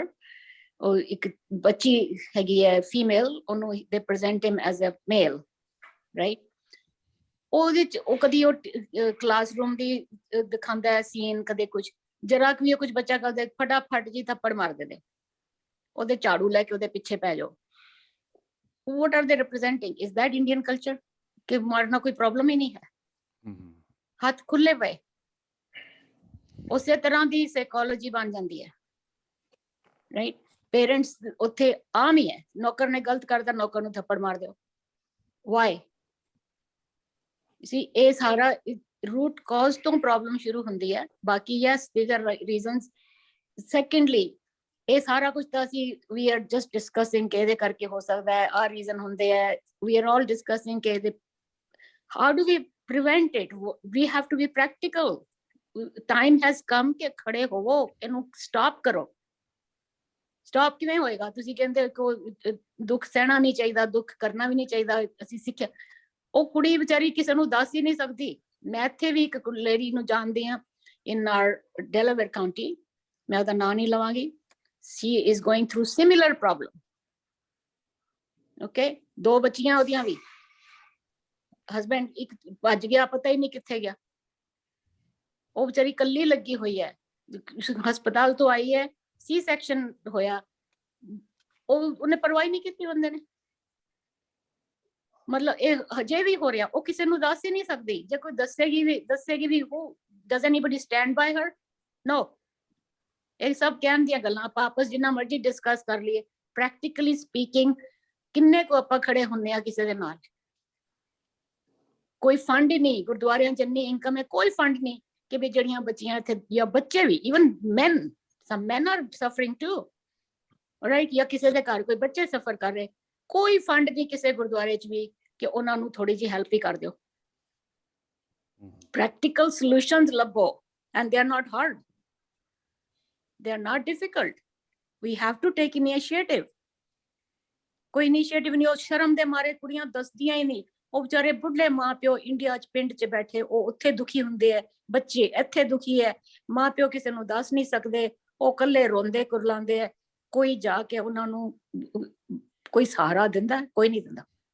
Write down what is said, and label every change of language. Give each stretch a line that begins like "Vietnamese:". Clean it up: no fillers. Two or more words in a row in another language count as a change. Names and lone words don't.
Punjabi: ਉਹ ਇੱਕ ਬੱਚੀ ਹੈਗੀ ਹੈ ਫੀਮੇਲ, ਉਹਨੂੰ
English: they present him as a male,
Punjabi: ਰਾਈਟ। ਉਹਦੇ ਚ ਉਹ ਕਦੀ ਉਹ ਕਲਾਸਰੂਮ ਦੀ ਦਿਖਾਉਂਦਾ ਹੈ ਸੀਨ, ਕਦੇ ਕੁਝ, ਜਰਾ ਵੀ ਕੁਝ ਬੱਚਾ ਕਰਦੇ ਫਟਾਫਟ ਜੀ ਥੱਪੜ ਮਾਰ ਦਿੰਦੇ, ਉਹਦੇ ਝਾੜੂ ਲੈ ਕੇ ਉਹਦੇ ਪਿੱਛੇ ਪੈ ਜਾਓ।
English: what are they representing? Is that Indian culture?
Punjabi: ਕਿ ਮਾਰਨਾ ਕੋਈ ਪ੍ਰੋਬਲਮ ਹੀ ਨਹੀਂ ਹੈ, ਹੱਥ ਖੁੱਲੇ ਪਏ। ਉਸੇ ਤਰ੍ਹਾਂ ਦੀ ਸਾਈਕੋਲੋਜੀ ਬਣ ਜਾਂਦੀ ਹੈ, ਰਾਈਟ। ਪੇਰੈਂਟਸ ਉੱਥੇ ਆਮ ਹੀ ਹੈ, ਨੌਕਰ ਨੇ ਗਲਤ ਕਰਦਾ ਨੌਕਰ ਨੂੰ ਥੱਪੜ ਮਾਰ ਦਿਓ। ਵਾਈ? ਸੀ ਇਹ ਸਾਰਾ
English: root cause
Punjabi: ਤੋਂ ਪ੍ਰੋਬਲਮ ਸ਼ੁਰੂ ਹੁੰਦੀ ਹੈ।
English: ਬਾਕੀ ਯੈਸ these are reasons. Secondly,
Punjabi: ਇਹ ਸਾਰਾ ਕੁਝ ਤਾਂ ਅਸੀਂ
English: we are just discussing
Punjabi: ਕਿ ਇਹਦੇ ਕਰਕੇ ਹੋ ਸਕਦਾ ਹੈ, ਆਹ ਰੀਜ਼ਨ ਹੁੰਦੇ ਹੈ,
English: we are all discussing
Punjabi: ਕਿ ਇਹਦੇ
English: how do we prevent it? We have to be practical. Time has come
Punjabi: ਕਿ ਖੜੇ ਹੋਵੋ, ਇਹਨੂੰ ਸਟਾਪ ਕਰੋ। ਸਟਾਪ ਕਿਵੇਂ ਹੋਏਗਾ? ਤੁਸੀਂ ਕਹਿੰਦੇ ਕੋ ਦੁੱਖ ਸਹਿਣਾ ਨਹੀਂ ਚਾਹੀਦਾ, ਦੁੱਖ ਕਰਨਾ ਵੀ ਨਹੀਂ ਚਾਹੀਦਾ, ਅਸੀਂ ਸਿੱਖਿਆ। ਉਹ ਕੁੜੀ ਵਿਚਾਰੀ ਕਿਸੇ ਨੂੰ ਦੱਸ ਹੀ ਨਹੀਂ ਸਕਦੀ। ਮੈਂ ਇੱਥੇ ਵੀ ਇੱਕ ਲੇਡੀ ਨੂੰ ਜਾਣਦੀ ਹਾਂ
English: in our Delaware County,
Punjabi: ਮੈਂ ਉਹਦਾ ਨਾਂ ਨਹੀਂ ਲਵਾਂਗੀ।
English: She is going through similar problem.
Punjabi: Okay, 2 ਬੱਚੀਆਂ ਉਹਦੀਆਂ ਵੀ, ਹਸਬੈਂਡ ਇੱਕ ਭੱਜ ਗਿਆ, ਪਤਾ ਹੀ ਨਹੀਂ ਕਿੱਥੇ ਗਿਆ। ਉਹ ਵਿਚਾਰੀ ਕੱਲੀ ਲੱਗੀ ਹੋਈ ਹੈ, ਹਸਪਤਾਲ ਤੋਂ ਆਈ ਹੈ,
English: C section
Punjabi: ਹੋਇਆ, ਉਹਨੇ ਪਰਵਾਹ ਨਹੀਂ ਕੀਤੀ ਬੰਦੇ ਨੇ। ਮਤਲਬ ਇਹ ਹਜੇ ਵੀ ਹੋ ਰਿਹਾ, ਉਹ ਕਿਸੇ ਨੂੰ ਦੱਸ ਹੀ ਨਹੀਂ ਸਕਦੀ। ਜੇ ਕੋਈ ਦੱਸੇਗੀ ਵੀ
English: who does anybody stand by her? No.
Punjabi: ਇਹ ਸਭ ਕਹਿਣ ਦੀਆਂ ਗੱਲਾਂ, ਆਪਾਂ ਆਪਸ ਜਿੰਨਾ ਮਰਜ਼ੀ ਡਿਸਕਸ ਕਰ ਲਈਏ,
English: practically speaking
Punjabi: ਕਿੰਨੇ ਕੁ ਆਪਾਂ ਖੜੇ ਹੁੰਦੇ ਆ ਕਿਸੇ ਦੇ ਨਾਲ। ਕੋਈ ਫੰਡ ਹੀ ਨਹੀਂ, ਗੁਰਦੁਆਰਿਆਂ ਚ ਇੰਨੀ ਇਨਕਮ ਹੈ, ਕੋਈ ਫੰਡ ਨਹੀਂ ਕਿ ਵੀ ਜਿਹੜੀਆਂ ਬੱਚੀਆਂ ਇੱਥੇ, ਜਾਂ ਬੱਚੇ ਵੀ,
English: even men, some men are suffering too, right?
Punjabi: ਜਾਂ ਕਿਸੇ ਦੇ ਘਰ ਕੋਈ ਬੱਚੇ ਸਫਰ ਕਰ ਰਹੇ, ਕੋਈ ਫੰਡ ਨਹੀਂ ਕਿਸੇ ਗੁਰਦੁਆਰੇ ਚ ਵੀ ਕਿ ਉਹਨਾਂ ਨੂੰ ਥੋੜੀ ਜਿਹੀ ਹੈਲਪ ਹੀ ਕਰ ਦਿਓ।
English: practical solutions
Punjabi: ਲੱਭੋ,
English: and they are not hard. They are not difficult. We have to take initiative.
Punjabi: ਕੋਈ ਇਨੀਸ਼ੀਏਟਿਵ ਨਹੀਂ, ਉਹ ਸ਼ਰਮ ਦੇ ਮਾਰੇ ਕੁੜੀਆਂ ਦੱਸਦੀਆਂ ਹੀ ਨਹੀਂ। ਉਹ ਵਿਚਾਰੇ ਬੁੱਢੇ ਮਾਂ ਪਿਓ ਇੰਡੀਆ ਚ ਪਿੰਡ ਚ ਬੈਠੇ, ਉਹ ਉੱਥੇ ਦੁਖੀ ਹੁੰਦੇ ਹੈ, ਬੱਚੇ ਇੱਥੇ ਦੁਖੀ ਹੈ, ਮਾਂ ਪਿਓ ਕਿਸੇ ਨੂੰ ਦੱਸ ਨਹੀਂ ਸਕਦੇ, ਉਹ ਇਕੱਲੇ ਰੋਂਦੇ ਕੁਰਲਾਉਂਦੇ ਹੈ। ਕੋਈ ਜਾ ਕੇ ਉਹਨਾਂ ਨੂੰ ਕੋਈ ਸਹਾਰਾ ਦਿੰਦਾ? ਕੋਈ ਨਹੀਂ ਦਿੰਦਾ।